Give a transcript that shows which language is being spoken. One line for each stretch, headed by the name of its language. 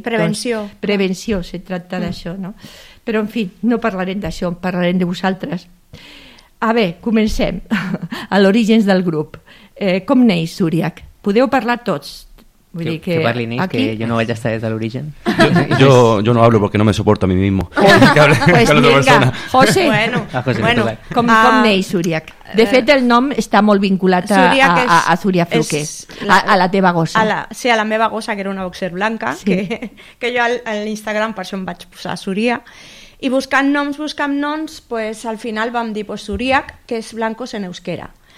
Catalan: Prevenció. Doncs, prevenció, se tracta d'això, no? Però, en fi, no parlarem d'això, parlarem de vosaltres. A veure, comencem. A l'origen del grup. Com neix Zuriak? Podeu parlar tots. Vull dir que parli neix, que jo no vaig estar des de l'origen.
Spanish: Yo no hablo porque no me soporto a mí mismo. Pues venga, José. Bueno, José, bueno,
Catalan: com neix Zuriak? De fet, el nom està molt vinculat a Zuria Fluke, a la teva gossa. Sí, a la meva gossa, que era una boxer blanca, sí, que jo a l'Instagram per això em vaig posar Zuria. I buscant noms, pues, al final vam dir pues, Zuriak, que és blancos en euskera.